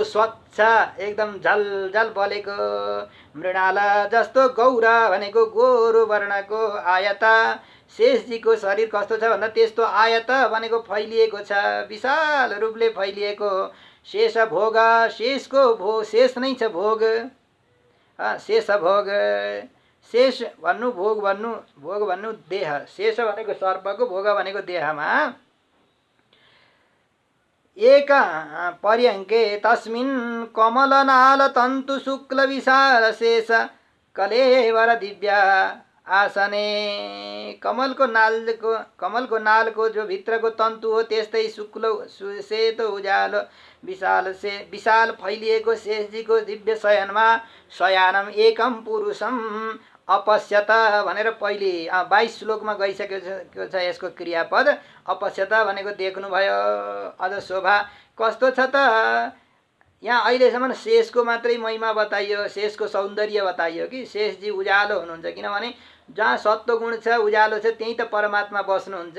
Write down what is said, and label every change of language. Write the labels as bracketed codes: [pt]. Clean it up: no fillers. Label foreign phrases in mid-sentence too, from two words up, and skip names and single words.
[ne] स्वच्छ एकदम झलझल बलेको मृणाल जस्तो, गौर भनेको गोरो वर्णको, आयत शेषजीको शरीर कस्तो छ भन्दा त्यस्तो, आयत भनेको फैलिएको छ, विशाल रूपले फैलिएको, शेष भोग शेषको भोग, शेष नै छ भोग, शेष भोग, शेष भन्नु भोग भन्नु, भोग भन्नु देह, शेष भनेको सर्पको, भोग भनेको देहमा, [sa] एक पर्यङ्के तस्मिन् कमलनाल तन्तु शुक्ल विशाल शेष कलेवर दिव्य आसने, [ne] कमलको नालको जो भित्रको तन्तु हो त्यस्तै शुक्ल सेतो उज्यालो विशाल फैलिएको शेषजीको दिव्य शयनमा, [sa] शयानम एकम पुरुषम अपश्यत [ne] भनेर पहिले 22 श्लोकमा गइसकेको छ यसको क्रियापद। अपश्यत भनेको देख्नुभयो, अझ शोभा कस्तो छ त, यहाँ अहिलेसम्म शेषको मात्रै महिमा बताइयो, शेषको सौन्दर्य बताइयो कि शेषजी उज्यालो हुनुहुन्छ, किनभने जहाँ सत्वगुण छ उज्यालो छ त्यहीँ त परमात्मा बस्नुहुन्छ।